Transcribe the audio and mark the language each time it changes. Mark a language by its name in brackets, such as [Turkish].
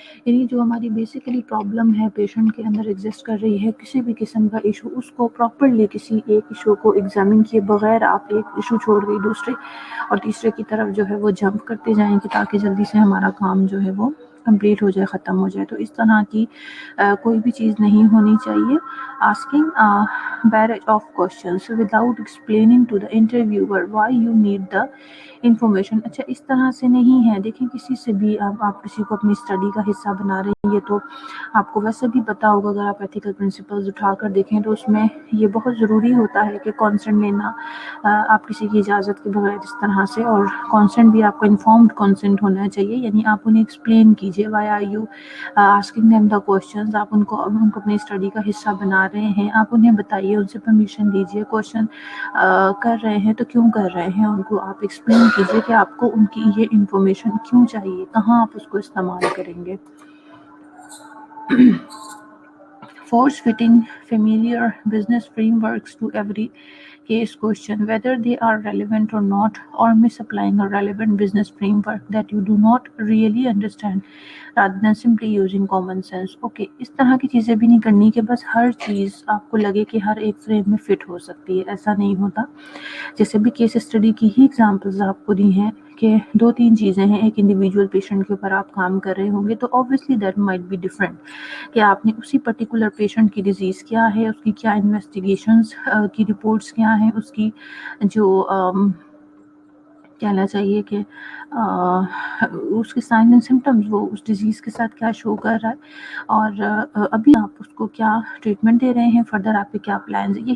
[Urdu] یعنی جو ہماری بیسیکلی پرابلم ہے پیشنٹ کے اندر ایگزسٹ کر رہی ہے، کسی بھی قسم کا ایشو، اس کو پراپرلی کسی ایک ایشو کو ایگزامن کیے بغیر آپ ایک ایشو چھوڑ گئی دوسرے اور تیسرے کی طرف جو ہے وہ جمپ کرتے جائیں گے تاکہ جلدی سے ہمارا کام جو ہے وہ کمپلیٹ ہو جائے، ختم ہو جائے. تو اس طرح کی کوئی بھی چیز نہیں ہونی چاہیے. [English] asking barrage of questions without explaining to the interviewer why you need the information. [Urdu] اچھا اس طرح سے نہیں ہے. دیکھیں کسی سے بھی آپ کسی کو اپنی اسٹڈی کا حصہ بنا رہے ہیں، یہ تو آپ کو ویسے بھی پتا ہوگا. اگر آپ ایتھیکل پرنسپلز اٹھا کر دیکھیں تو اس میں یہ بہت ضروری ہوتا ہے کہ کانسنٹ لینا آپ کسی کی اجازت کے بغیر اس طرح سے، اور کانسنٹ بھی آپ کو انفارمڈ کانسنٹ ہونا چاہیے. یعنی آپ انہیں ایکسپلین کیجیے [English] Why are you asking them the questions. [Urdu] آپ ان کو اپنی اسٹڈی کا حصہ بنا رہے ہیں، آپ انہیں بتائیے، ان سے پرمیشن دیجیے. کوشچن کر رہے ہیں تو کیوں کر رہے ہیں، ان کو آپ ایکسپلین کیجیے کہ آپ کو ان کی یہ انفارمیشن کیوں چاہیے، کہاں آپ اس کو استعمال کریں گے. [English] force fitting familiar business frameworks to every case question, whether they are relevant or not, or misapplying a relevant business framework that you do not really understand rather than simply using common sense. [Urdu] Okay, اس طرح کی چیزیں بھی نہیں کرنی کہ بس ہر چیز آپ کو لگے کہ ہر ایک فریم میں فٹ ہو سکتی ہے. ایسا نہیں ہوتا. جیسے بھی کیس اسٹڈی کی ہی ایگزامپلز آپ کو دی ہیں کہ 2-3 چیزیں ہیں، ایک انڈیویجول پیشنٹ کے اوپر آپ کام کر رہے ہوں گے تو [English] obviously that might be different [Urdu] کہ آپ نے اسی پرٹیکولر پیشنٹ کی ڈیزیز کیا ہے، اس کی کیا انویسٹیگیشنز کی رپورٹس کیا ہیں، اس کی جو کہنا چاہیے کہ اس کے سائن اینڈ سمٹمز، وہ اس ڈیزیز کے ساتھ کیا شو کر رہا ہے، اور ابھی آپ اس کو کیا ٹریٹمنٹ دے رہے ہیں، فردر آپ کے کیا پلانز ہیں.